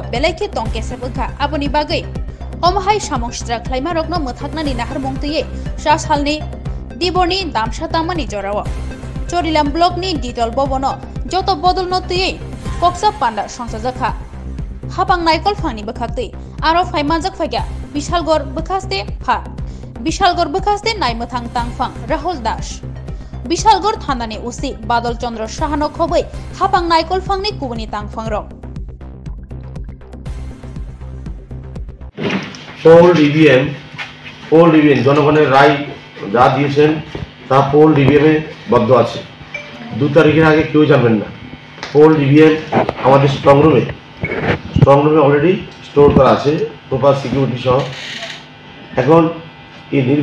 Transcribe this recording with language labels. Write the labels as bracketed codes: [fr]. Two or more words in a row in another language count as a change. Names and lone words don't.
[trp] belaiki tong kese bukha aboni bagai omhai samong sitra khlaima rokno muthaknani nahar mongtui sa salni diborni damsa tamani jorao Chorilam blockni ditol bobono joto bodolno tui koksa panda songsajaka hapang naikol phangni bukhakti aro phaimanjak phagya Bishalgor bukhaste pha Bishalgor bukhaste naimuthang tangphang Rahul Das Bishalgor thanani usi Badal Chandra Shahano khobai hapang naikol phangni kubuni tangphang rok [en] poll EVM [bn] জনগণের রায় যা দিয়েছেন তা [en] poll EVM [bn] বদ্ধ আছে 2 তারিখের আগে কেউ জানবেন না [en] poll EVM [bn] আমাদের [en] strong room already store [bn] করা আছে [en] proper security [bn] সহ এখন এই